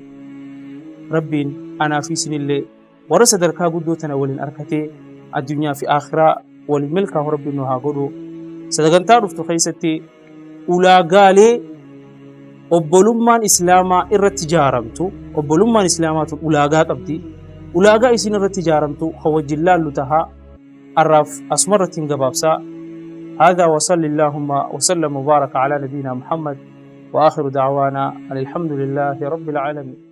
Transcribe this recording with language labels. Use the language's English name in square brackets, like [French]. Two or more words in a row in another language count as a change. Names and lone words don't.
[Oromo] Rabbiin anaa fi isinillee warra sadarkaa guddoo tana waliin arkatee addunyaa fi akhiraa waliin milkaa'u rabbiin nu haa godhu. Sagantaa dhuftu keessatti ulaagaalee obbolummaan islaamaa irratti ijaaramtu, obbolummaan islaamaa tun ulaagaa qabdi. Ulaagaa isin irratti ijaaramtu hawajjin laallu tahaa arraaf asuma irratti hin gabaabsaa. [Arabic] هذا وصلى اللهم وسلم وبارك على نبينا محمد وآخر دعوانا أن الحمد لله رب العالمين.